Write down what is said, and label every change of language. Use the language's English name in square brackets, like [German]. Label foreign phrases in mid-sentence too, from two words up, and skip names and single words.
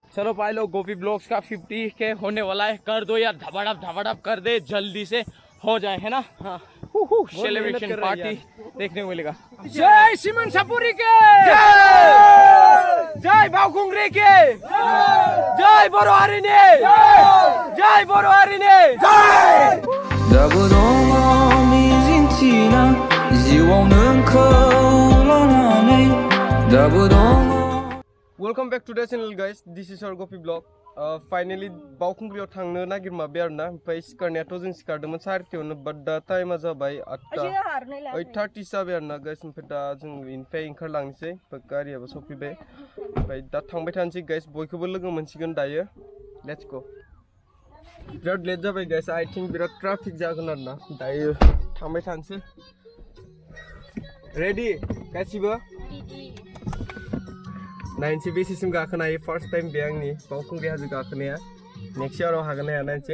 [Hindi] चलो भाई लोग गोपी ब्लॉग्स का 50 के होने वाला है, कर दो यार, धबाड़प कर दे, जल्दी से हो जाए, है ना। हाँ सेलिब्रेशन पार्टी देखने को मिलेगा। जय सिमन सपुरी के, जय बाओखुंग्री के, जय बोरोहारी ने, जय बोरोहारी ने, जय। [English] Welcome back to the channel guys, this is our Gopi vlog. [Bodo] Finally Baokhugri थांनो नागिरमाबाय आरोना, ओमफ्राय सिखारनायाथ' जों सिखारदोंमोन 4:00 but दा टाइमा जाबाय 8:30 जाबाय आरोना गाइस। ओमफ्राय दा जों इनिफ्राय ओंखारलांनोसै, गारियाबो सफैबाय, ओमफ्राय दा थांबाय थानोसै गाइस, बयखौबो लोगो मोनसिगोन दायो। [English] let's go. [Bodo] बिराद लेट जाबाय गाइस, [English] I think [Bodo] बिराद ट्राफिक जागोन आरोना, दायो थांबाय थानोसै। रेडी गासिबो? नायनोसै बेसेसिम गाखोनो हायो, [English] first time [Bodo] बे आंनि बावखुंग्रि हाजो गाखोनाया, नेक्स्ट इयाराव हागोन ना हाया नायनोसै।